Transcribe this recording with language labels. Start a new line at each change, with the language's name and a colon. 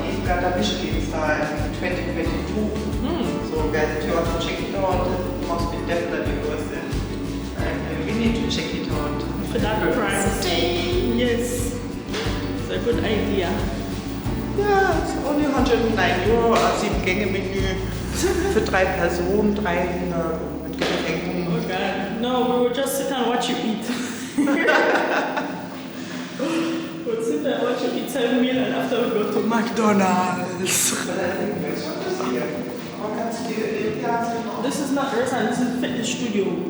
English: It got a Michelin star in 2022. So guys, if you want to check it out, it must be definitely worth it. And we need to check it out. For that price. Yes. It's a good idea. Yeah, it's only €109, a 7-Gänge-Menü.
German: Für 3 Personen, 300 mit Getränken.
English: Oh God. No, we will just sit and watch you eat. We'll sit and watch you eat 7 meal and after we go to McDonald's. This is not a restaurant, this is a fitness studio.